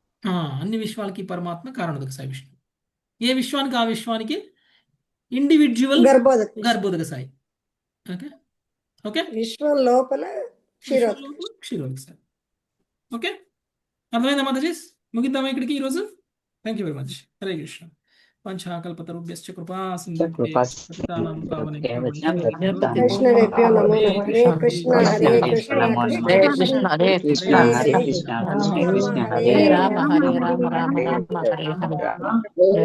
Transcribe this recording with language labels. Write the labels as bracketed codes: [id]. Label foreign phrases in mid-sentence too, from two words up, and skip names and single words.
[te] అన్ని విశ్వాలకి పరమాత్మ కారణోదక సాయి విష్ణువు. ఏ విశ్వానికి ఆ విశ్వానికి ఇండివిజువల్ గర్భోదక సాయి. [en] Okay okay, [te] విశ్వం లోపల క్షీరోదక సాయి. [en] ఓకే, [te] అర్థమైందా మాతాజీ? ముగిద్దామా ఇక్కడికి ఈరోజు? [en] Thank you very much. [te] హరే కృష్ణ. [sa] పంచాకల్పతరుభ్యశ్చ కృపా సింధుభ్యో పతితానాం పావనేభ్యో వైష్ణవేభ్యో నమో నమః. హరే కృష్ణ హరే కృష్ణ హరే కృష్ణ హరే కృష్ణ హరే రామ హరే రామ రామ రామ హరే హరే.